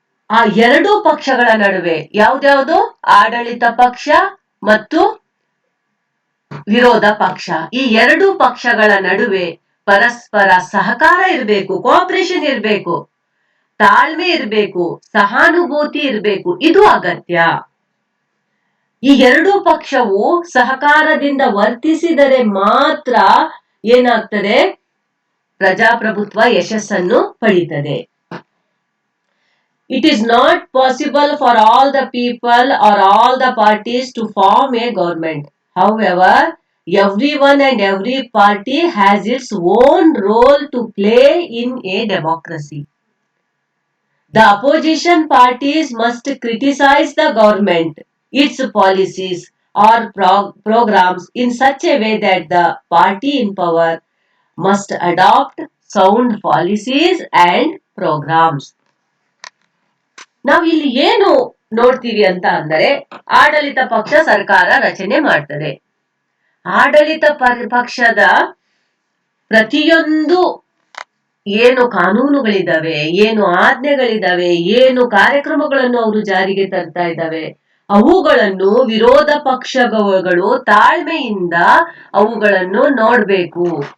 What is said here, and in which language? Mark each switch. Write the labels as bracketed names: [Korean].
[Kannada] ಆ ಎರಡೂ ಪಕ್ಷಗಳ ನಡುವೆ ಯಾವ್ದ್ಯಾವುದು, ಆಡಳಿತ ಪಕ್ಷ ಮತ್ತು ವಿರೋಧ ಪಕ್ಷ, ಈ ಎರಡೂ ಪಕ್ಷಗಳ ನಡುವೆ ಪರಸ್ಪರ ಸಹಕಾರ ಇರಬೇಕು, ಕೋಆಪರೇಷನ್ ಇರಬೇಕು, ತಾಳ್ಮೆ ಇರಬೇಕು, ಸಹಾನುಭೂತಿ ಇರಬೇಕು. ಇದು ಅಗತ್ಯ. ಈ ಎರಡೂ ಪಕ್ಷವು ಸಹಕಾರದಿಂದ ವರ್ತಿಸಿದರೆ ಮಾತ್ರ ಏನಾಗ್ತದೆ, ಪ್ರಜಾಪ್ರಭುತ್ವ ಯಶಸ್ಸನ್ನು ಪಡೀತದೆ. [English] It is not possible for all the people or all the parties to form a government. However, everyone and every party has its own role to play in a democracy. The opposition parties must criticize the government, its policies or programs in such a way that the party in power must adopt sound policies and programs. [Kannada] ನಾವು ಇಲ್ಲಿ ಏನು ನೋಡ್ತೀವಿ ಅಂತ ಅಂದರೆ, ಆಡಳಿತ ಪಕ್ಷ ಸರ್ಕಾರ ರಚನೆ ಮಾಡ್ತದೆ. ಆಡಳಿತ ಪಕ್ಷದ ಪ್ರತಿಯೊಂದು ಏನು ಕಾನೂನುಗಳಿದಾವೆ, ಏನು ಆಜ್ಞೆಗಳಿದಾವೆ, ಏನು ಕಾರ್ಯಕ್ರಮಗಳನ್ನು ಅವರು ಜಾರಿಗೆ ತರ್ತಾ ಇದ್ದಾವೆ, ಅವುಗಳನ್ನು ವಿರೋಧ ಪಕ್ಷಗಳು ತಾಳ್ಮೆಯಿಂದ ಅವುಗಳನ್ನು ನೋಡ್ಬೇಕು.